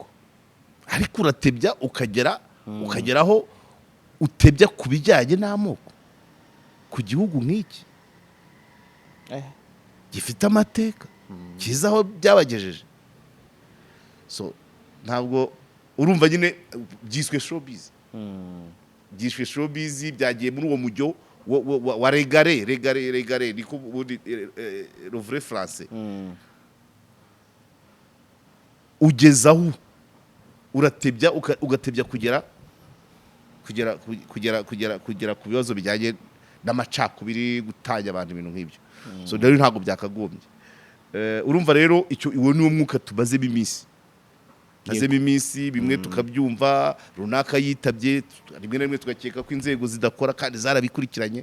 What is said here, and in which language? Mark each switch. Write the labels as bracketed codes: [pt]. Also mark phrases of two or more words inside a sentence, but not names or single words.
[rw] ariko uratebya ukageraho utebya ku bijyanye n'amoko ku gihugu nk'iki gifite amateka kiza aho byabagejeje. So ntabwo urumva nyine byiswe showbiz, byagiye muri uwo mujyo wa regare niko ubundi [fr] le vrai français. [rw] Ugezaho uratebya ugatebya kugera ku bibazo bijyanye n'amacakubiri, gutanya abantu ibintu nk'ibyo. So rero ntabwo byakagombye. Urumva rero icyo iwo ni umwuka tubazemo iminsi, bimwe tukabyumva runaka yitabye, rimwe na rimwe tugakeka ko inzego zidakora kandi zarabikurikiranye.